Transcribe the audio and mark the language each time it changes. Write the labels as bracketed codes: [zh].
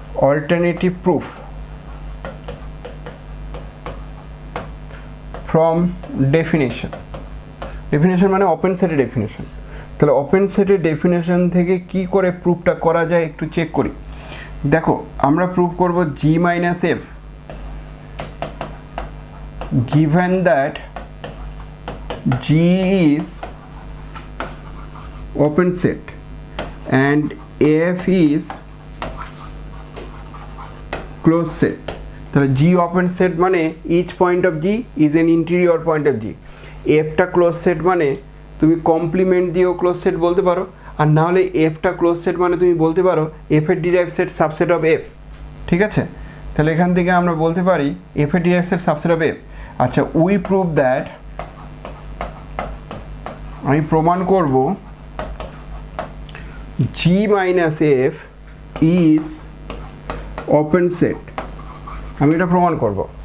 [en] Alternative proof from definition. [bn] Definition মানে open সেটের definition. তাহলে ওপেন সেটের ডেফিনেশন থেকে কি করে প্রুফটা করা যায় একটু চেক করি। দেখো, আমরা প্রুভ করব জি minus F [en] given that G is open set and F is closed set। তাহলে G open set মানে each point of G is an interior point of G। [bn] F টা closed set মানে তুমি complement দিয়েও closed set বলতে পারো, আর না হলে F টা closed set মানে তুমি বলতে পারো F এর [en] derived set subset of F। [bn] ঠিক আছে, তাহলে এখান থেকে আমরা বলতে পারি F এর [en] derived set subset of F। আচ্ছা, we prove that, [bn] আমি প্রমাণ করব [en] G minus F is open set, [bn] আমি এটা প্রমাণ করব।